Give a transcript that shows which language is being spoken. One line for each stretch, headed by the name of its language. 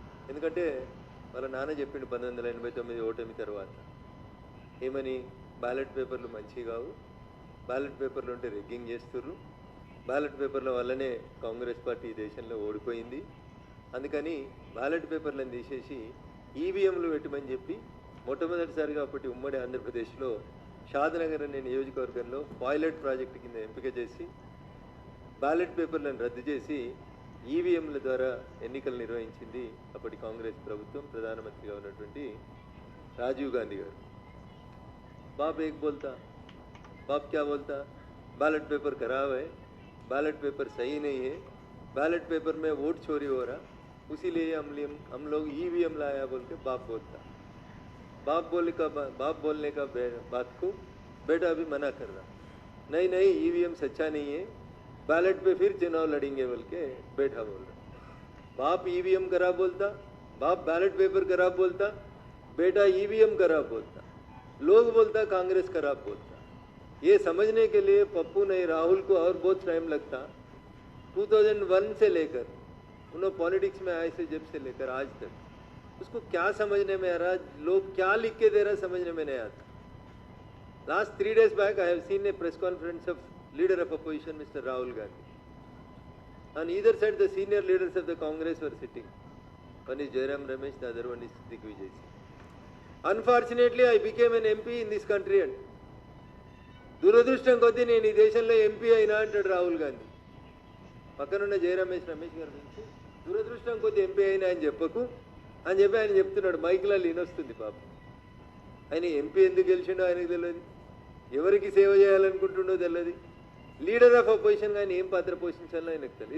Telugu: ఎందుకంటే వాళ్ళ నాన్న చెప్పిండు 1989 ఓటమి తర్వాత ఏమని, బ్యాలెట్ పేపర్లు మంచివి కావు, బ్యాలెట్ పేపర్లు ఉంటే రిగ్గింగ్ చేస్తుర్రు, బ్యాలెట్ పేపర్ల వల్లనే కాంగ్రెస్ పార్టీ ఈ దేశంలో ఓడిపోయింది, అందుకని బ్యాలెట్ పేపర్లను తీసేసి ఈవీఎంలు పెట్టమని చెప్పి మొట్టమొదటిసారిగా అప్పటి ఉమ్మడి ఆంధ్రప్రదేశ్లో షాద్నగర్ అనే నియోజకవర్గంలో పైలట్ ప్రాజెక్టు కింద ఎంపిక చేసి బ్యాలెట్ పేపర్లను రద్దు చేసి ఈవీఎంల ద్వారా ఎన్నికలు నిర్వహించింది అప్పటి కాంగ్రెస్ ప్రభుత్వం, ప్రధానమంత్రిగా ఉన్నటువంటి రాజీవ్ గాంధీ గారు.
Hindi: बाप एक बोलता, बाप क्या बोलता, बैलेट पेपर खराब है, बैलेट पेपर सही नहीं है, बैलेट पेपर में वोट चोरी हो रहा, उसीलिए हम लोग ईवीएम लाया बोल के बाप बोलता. बाप बोलने का बात को बेटा अभी मना कर रहा, नहीं नहीं ईवीएम सच्चा नहीं है, बैलेट पे फिर चुनाव लड़ेंगे बोल के बेटा बोल रहा. बाप ईवीएम खराब बोलता, बाप बैलेट पेपर खराब बोलता, बेटा ईवीएम खराब बोलता, लोग बोलता कांग्रेस खराब बोलता. ये समझने के लिए पप्पू नहीं राहुल को और बहुत टाइम लगता. 2001 से लेकर उन्होंने पॉलिटिक्स में आए से जब से लेकर आज तक उसको क्या समझने में आ रहा, लोग क्या लिख के दे रहा समझने में नहीं आता.
English: Last 3 days back I have seen a press conference of leader of opposition Mr. Rahul Gandhi. On either side the senior leaders of the Congress were sitting. One is Jairam Ramesh, the other one is Digvijay Singh. Unfortunately, I became an MP in this country.
Telugu: And దురదృష్టం కొద్దీ నేను ఈ దేశంలో MP అయినా అంటాడు రాహుల్ గాంధీ. పక్కనున్న జయరమేష్ రమేష్ గారి నుంచి దురదృష్టం కొద్దీ ఎంపీ అయినా అని చెప్పకు అని చెప్పి ఆయన చెప్తున్నాడు. మైక్లలో వినొస్తుంది పాప. ఆయన ఎంపీ ఎందుకు గెలిచిండో ఆయనకు తెలియదు, ఎవరికి సేవ చేయాలనుకుంటుండో తెలియదు, లీడర్ ఆఫ్ అపోజిషన్ కానీ ఏం పాత్ర పోషించాలో ఆయనకు తెలియదు.